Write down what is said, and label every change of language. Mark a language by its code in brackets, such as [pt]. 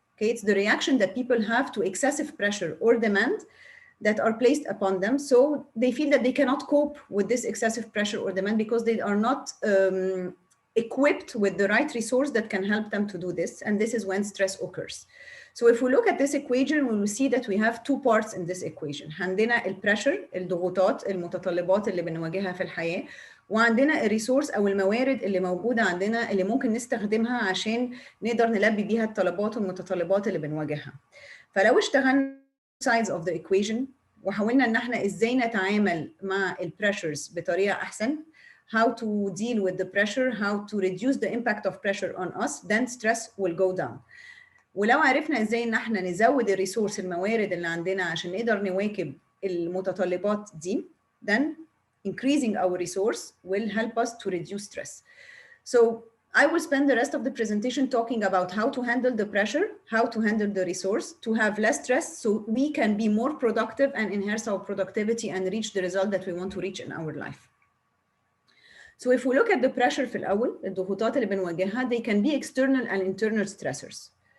[en] Okay, it's the reaction that people have to excessive pressure or demand that are placed upon them. So they feel that they cannot cope with this excessive pressure or demand because they are not equipped with the right resource that can help them to do this. And this is when stress occurs. So if we look at this equation, we will see that we have two parts in this equation. [ar] عندنا البريشر، الضغوطات، المتطلبات اللي بنواجهها في الحياة، وعندنا الريسورس او الموارد اللي موجوده عندنا اللي ممكن نستخدمها عشان نقدر نلبي بيها الطلبات والمتطلبات اللي بنواجهها. فلو اشتغلنا [en] sides of the equation [ar] وحاولنا ان احنا ازاي نتعامل مع البريشرز بطريقه احسن، [en] how to deal with the pressure, how to reduce the impact of pressure on us, then stress will go down. [ar] ولو عرفنا ازاي ان احنا نزود الريسورس الموارد اللي عندنا عشان نقدر نواكب المتطلبات دي، [en] then increasing our resource will help us to reduce stress. So I will spend the rest of the presentation talking about how to handle the pressure, how to handle the resource, to have less stress so we can be more productive and enhance our productivity and reach the result that we want to reach in our life. So if we look at the pressure [ar] في الأول، الضغوطات اللي بنواجهها, [en] they can be external and internal stressors.